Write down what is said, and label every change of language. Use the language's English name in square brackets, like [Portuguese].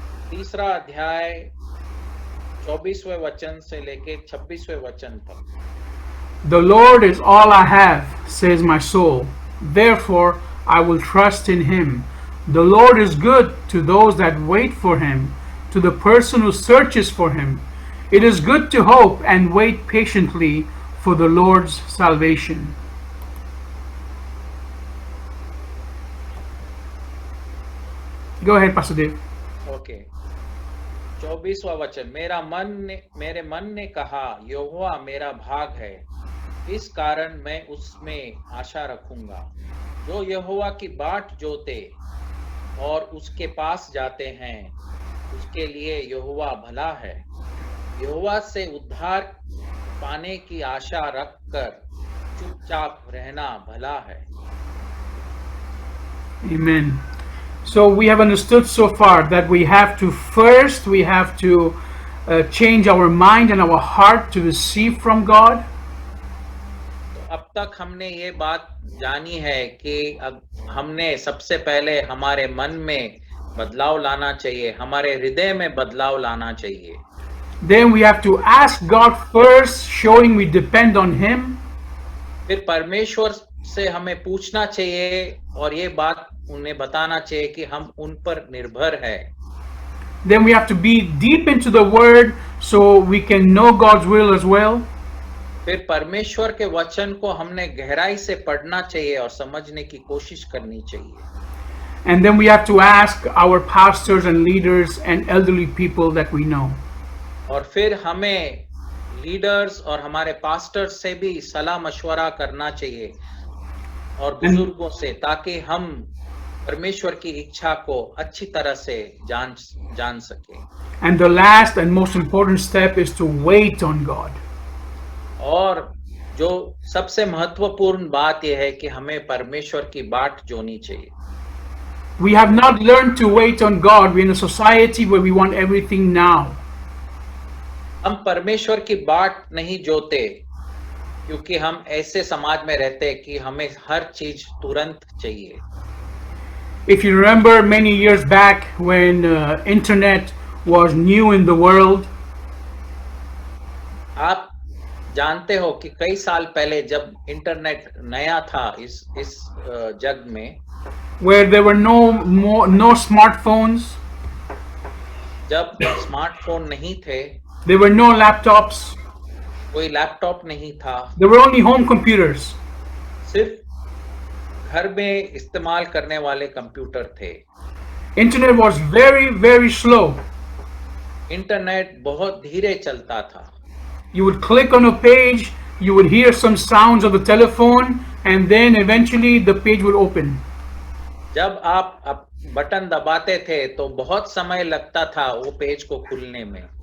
[Hindi] तीसरा अध्याय 24वें वचन से लेके 26वें वचन तक. [English] The Lord is all I have, says my soul. Therefore I will trust in Him. The Lord is good to those that wait for Him, to the person who searches for Him. It is good to hope and wait patiently for the Lord's salvation. Go ahead, Pastor Dave. [Hindi] Okay. 24वां वचन. मेरे मन ने कहा, यहोवा मेरा भाग है, इस कारण मैं उसमें आशा रखूंगा. जो यहोवा की बाट जोते और उसके पास जाते हैं, उसके लिए यहोवा भला है. यहोवा से उद्धार पाने की आशा रखकर चुपचाप रहना भला है. [English] Amen. So we have understood so far that we have to change our mind and our heart to receive from God. [Hindi] तो अब तक हमने ये बात जानी है कि अब हमने सबसे पहले हमारे मन में बदलाव लाना चाहिए, हमारे हृदय में बदलाव लाना चाहिए. [English] Then we have to ask God first, showing we depend on Him. [Hindi] फिर परमेश्वर से हमें पूछना चाहिए और ये बात उन्हें बताना चाहिए कि हम उन पर निर्भर है. [English] Then we have to be deep into the Word so we can know God's will as well. [Hindi] फिर परमेश्वर के वचन को हमने गहराई से पढ़ना चाहिए और समझने की कोशिश करनी चाहिए. [English] And then we have to ask our pastors and leaders and elderly people that we know. [Hindi] और फिर हमें लीडर्स और हमारे पास्टर्स से भी सलाह मशवरा करना चाहिए और बुजुर्गों से, ताकि हम परमेश्वर की इच्छा को अच्छी तरह से जान सके. [English] And the last and most important step is to wait on God. [Hindi] और जो सबसे महत्वपूर्ण बात यह है कि हमें परमेश्वर की बाट जोनी चाहिए. [English] We have not learned to wait on God. We're in a society where we want everything now. [Hindi] हम परमेश्वर की बाट नहीं जोते क्योंकि हम ऐसे समाज में रहते हैं कि हमें हर चीज तुरंत चाहिए. [English] If you remember many years back when internet was new in the world, [Hindi] आप जानते हो कि कई साल पहले जब इंटरनेट नया था इस जग में, [English] where there were no smartphones, [Hindi] जब स्मार्टफोन नहीं थे, [English] there were no laptops, [Hindi] कोई लैपटॉप नहीं था, [English] there were only home computers. [Hindi] सिर्फ घर में इस्तेमाल करने वाले कंप्यूटर थे. [English] Internet was very, very slow. [Hindi] Internet बहुत धीरे चलता था. [English] You would click on a page, you would hear some sounds of the telephone, and then eventually the page would open. [Hindi] जब आप बटन दबाते थे तो बहुत समय लगता था वो पेज को खुलने में.